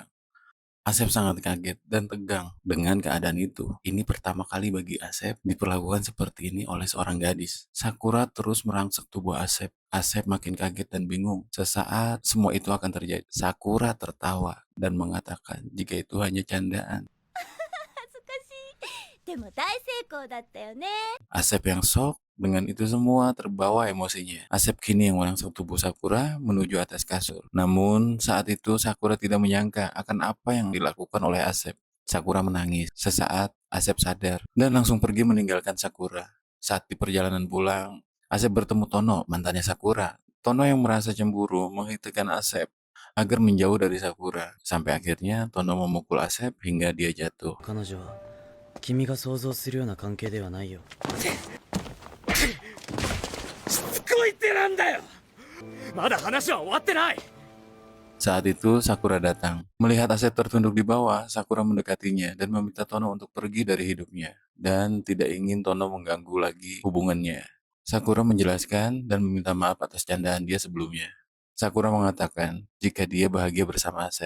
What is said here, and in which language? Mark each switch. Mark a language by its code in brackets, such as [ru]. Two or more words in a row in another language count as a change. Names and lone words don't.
[id] Asep sangat kaget dan tegang dengan keadaan itu. Ini pertama kali bagi Asep diperlakukan seperti ini oleh seorang gadis. Sakura terus merangsek tubuh Asep. Asep makin kaget dan bingung. Sesaat semua itu akan terjadi. Sakura tertawa dan mengatakan jika itu hanya candaan. [ja] 恥ずかしい。でも大成功だったよね。 [id] Asep yang shock dengan itu semua terbawa emosinya. Asep kini yang merangsek tubuh Sakura menuju atas kasur. Namun saat itu Sakura tidak menyangka akan apa yang dilakukan oleh Asep. Sakura menangis. Sesaat, Asep sadar dan langsung pergi meninggalkan Sakura. Saat di perjalanan pulang, Asep bertemu Tono, mantannya Sakura. Tono yang merasa cemburu menghentikan Asep agar menjauh dari Sakura. Sampai akhirnya Tono memukul Asep hingga dia jatuh. [ja] 彼女は君が想像するような関係ではないよ。しつこいってなんだよ。まだ話は終わってない。 [id] Saat itu Sakura datang. Melihat Asep tertunduk di bawah, Sakura mendekatinya dan meminta Tono untuk pergi dari hidupnya dan tidak ingin Tono mengganggu lagi hubungannya. Sakura menjelaskan dan meminta maaf atas candaan dia sebelumnya. Sakura mengatakan jika dia bahagia bersama Asep.